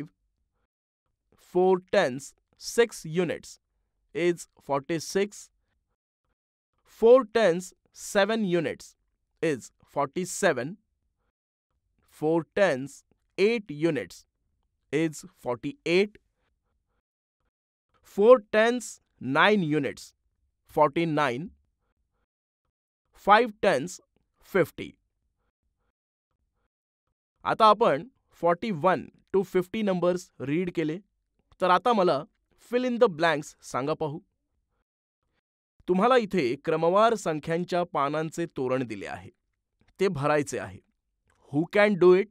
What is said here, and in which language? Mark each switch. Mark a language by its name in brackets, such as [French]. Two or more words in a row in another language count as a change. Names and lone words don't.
[English] 4 tens 6 units is 46. 4 tens 7 units is 47. 4 tens 8 units is 48. 4 tens 9 units 49. 5 tens 50. [Marathi] आता आपण [English] 41 to 50 numbers read [Marathi] केले. तर आता मला [English] fill in the blanks [Marathi] सांगा पाहू. तुम्हाला इथे क्रमवार संख्यांच्या पानांचे तोरण दिले आहे. ते भरायचे आहे. [English] who can do it?